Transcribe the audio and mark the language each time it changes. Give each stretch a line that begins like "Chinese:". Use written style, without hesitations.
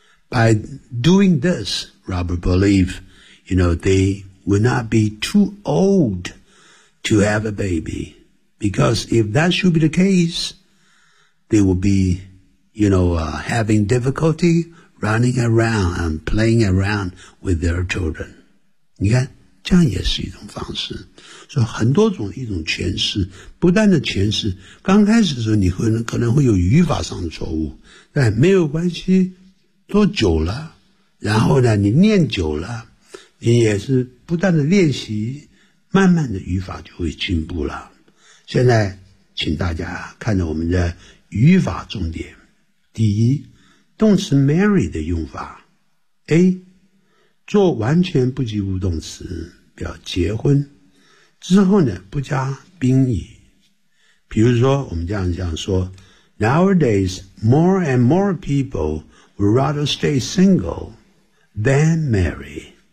English: By doing this, Robert believes, you know, they will not be too old to have a baby. Because if that should be the case, they will be, you know, having difficulty running around and playing around with their children.
Chinese: 你看，这样也是一种方式。所以很多种一种诠释，不断的诠释，刚开始的时候你会可能会有语法上的错误，但没有关系，做久了，然后呢，你念久了，你也是不断的练习，慢慢的语法就会进步了。现在请大家看着我们的语法重点。第一，动词 marry 的用法 A 做完全不及物动词，表结婚之后呢，不加宾语。比如说我们这样讲说，
English: Nowadays more and more people would rather stay single than marry。